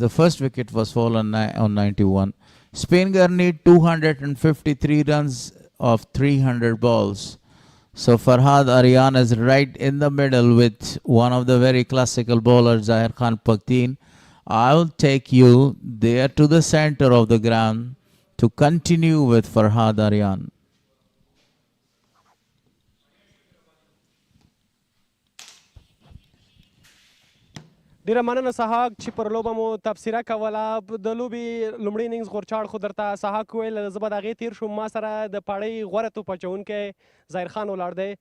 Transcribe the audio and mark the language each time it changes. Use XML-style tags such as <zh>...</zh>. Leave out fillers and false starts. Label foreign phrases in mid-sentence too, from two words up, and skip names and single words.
<en>The first wicket was fallen on 91. SPINGHAR need 253 runs of 300 balls. So Farhad Aryan is right in the middle with one of the very classical bowlers, Zahir Khan Pakteen. I'll take you there to the center of the ground to continue with Farhad Aryan.</en> <ps>ډیره مننه سهاک چې پر لوبه مو تبصره کوله. د لوبې لومړی اننګز غورچاړ خو درته سهاک وویل، زه به د هغې تېر شوم. ما سره د پاړۍ غوره توپ اچوونکی ظاهر خان ولاړ دی.</ps>